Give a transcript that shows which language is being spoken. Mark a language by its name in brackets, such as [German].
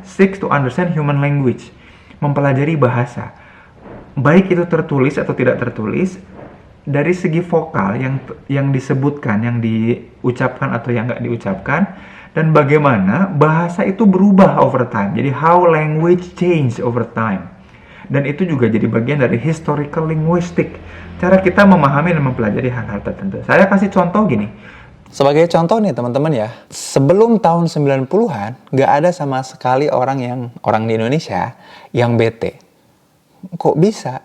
[English] Seeks to understand human language, [Indonesian] mempelajari bahasa. Baik itu tertulis atau tidak tertulis, dari segi vokal yang disebutkan, yang diucapkan atau yang nggak diucapkan, dan bagaimana bahasa itu berubah [English] over time. Jadi how language change over time. [Indonesian] Dan itu juga jadi bagian dari historical linguistic. Cara kita memahami dan mempelajari hal-hal tertentu. Saya kasih contoh gini. Sebagai contoh nih teman-teman ya, sebelum tahun 90-an nggak ada sama sekali orang di Indonesia yang bete. Kok bisa?